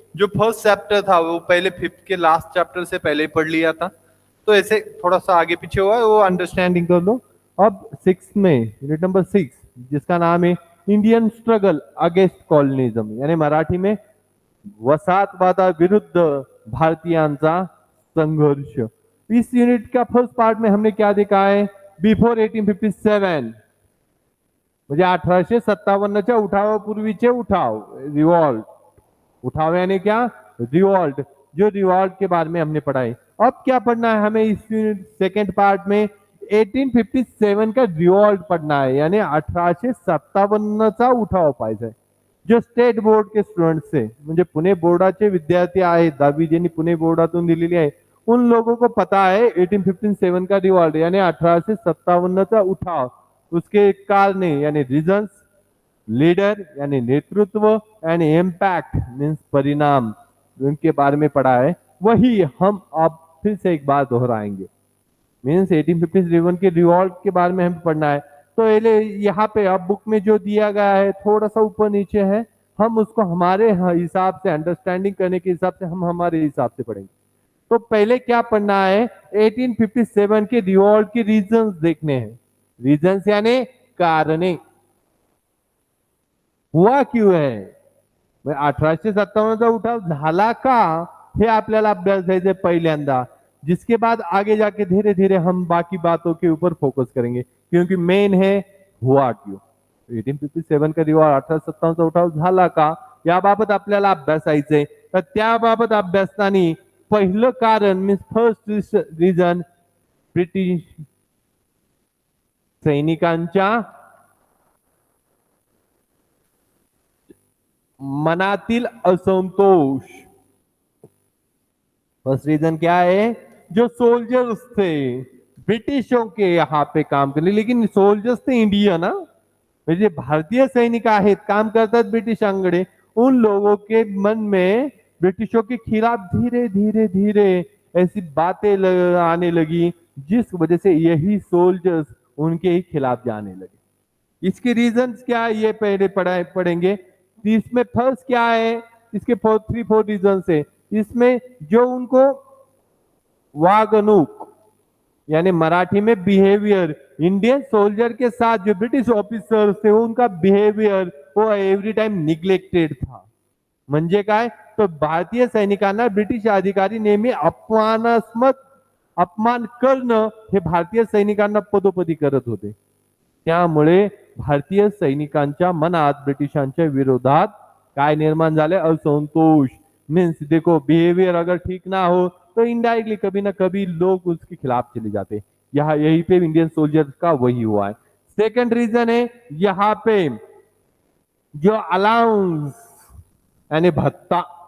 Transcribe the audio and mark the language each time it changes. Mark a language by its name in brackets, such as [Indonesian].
[Hindi] जो first chapter था वो पहले फिफ्थ के लास्ट चैप्टर से पहले ही पढ़ लिया था, तो ऐसे थोड़ा सा आगे पीछे हुआ है, वो अंडरस्टैंडिंग कर लो। अब सिक्स में यूनिट नंबर 6 जिसका नाम है [English] Indian struggle against colonialism, [Hindi] यानी मराठी में [Marathi] वसाहतवादा विरुद्ध भारतीयांचा संघर्ष। [Hindi] इस यूनिट का फर्स्ट पार्ट में हमने क्या देखा है? [Marathi] बिफोर 1857 म्हणजे 1857च्या उठावापूर्वीचे उठाव, रिवॉल्ट। [Hindi] उठाव यानी क्या? रिवॉल्ट। जो रिवॉल्ट के बारे में हमने पढ़ा है। अब क्या पढ़ना है हमें इस सेकेंड पार्ट में? 1857 का रिवॉल्ट पढ़ना है, यानी [Marathi] 1857चा उठाव पाहायचा आहे। [Hindi] जो स्टेट बोर्ड के स्टुडंट्स से, [Marathi] म्हणजे पुणे बोर्डाचे विद्यार्थी आहेत, 10वी ज्यांनी पुणे बोर्डातून दिलेली आहे, [Hindi] उन लोगों को पता है 1857 का रिवॉल्ट यानी 1857 का उठाव, उसके कारण यानी रीजन्स, लीडर यानी नेतृत्व, यानी इम्पैक्ट मीन्स परिणाम, उनके बारे में पढ़ा है। वही हम अब फिर से एक बार दोहराएंगे। मीन्स 1857 के रिवॉल्ट के बारे में हम पढ़ना है। तो यहाँ पे अब बुक में जो दिया गया है थोड़ा सा ऊपर नीचे है, हम उसको हमारे हिसाब से, अंडरस्टैंडिंग करने के हिसाब से हम हमारे हिसाब से पढ़ेंगे। तो पहले क्या पढ़ना है? 1857 के रिवॉल्ट के रीजन्स देखने हैं। [Marathi] रीजन्स यानी कारणे, [Hindi] हुआ क्यों है, [Marathi] 1857चा उठाव झाला का, हे आपल्याला अभ्यास द्यायचे पहिल्यांदा। [Hindi] जिसके बाद आगे जाके धीरे धीरे हम बाकी बातों के ऊपर फोकस करेंगे, क्योंकि मेन है हुआ क्यों। 1857 का रिवॉल्ट, [Marathi] 1857चा उठाव झाला का, याबाबत आपल्याला अभ्यासायचंय। तर त्याबाबत अभ्यासताना पहिलं कारण मीन्स फर्स्ट रीजन, ब्रिटिश सैनिकांच्या मनातील असंतोष। [Hindi] फर्स्ट रीजन क्या है? जो सोल्जर्स थे ब्रिटिशों के यहाँ पे काम करने, लेकिन सोल्जर्स थे इंडियन, [Marathi] म्हणजे भारतीय सैनिक आहेत, काम करतात ब्रिटिशांकडे, [Hindi] उन लोगों के मन में ब्रिटिशों के खिलाफ धीरे धीरे धीरे ऐसी बातें आने लगी, जिस वजह से यही सोल्जर्स उनके ही खिलाफ जाने लगे। इसके रीजंस क्या है ये पहले पढ़ेंगे। इसमें फर्स्ट क्या है? इसके 4 रीजंस है। इसमें जो उनको वागणूक यानी मराठी में बिहेवियर, इंडियन सोल्जर के साथ जो ब्रिटिश ऑफिसर्स थे उनका बिहेवियर वो एवरी टाइम निग्लेक्टेड था। [Marathi] म्हणजे काय? तो भारतीय सैनिकांना ब्रिटिश अधिकारी नेहमी अपमान करणं हे भारतीय सैनिकांना पदोपदी करत होते। त्यामुळे भारतीय सैनिकांच्या मनात ब्रिटिशांच्या विरोधात काय निर्माण झाले? असंतोष। [Hindi] मीन्स देखो, बिहेवियर अगर ठीक ना हो तो इनडायरेक्टली कभी ना कभी लोग उसके खिलाफ चले जाते। यहाँ यही पे इंडियन सोल्जर्स का वही हुआ है। सेकंड रीजन है यहाँ पे जो अलाउंस यानी भत्ता।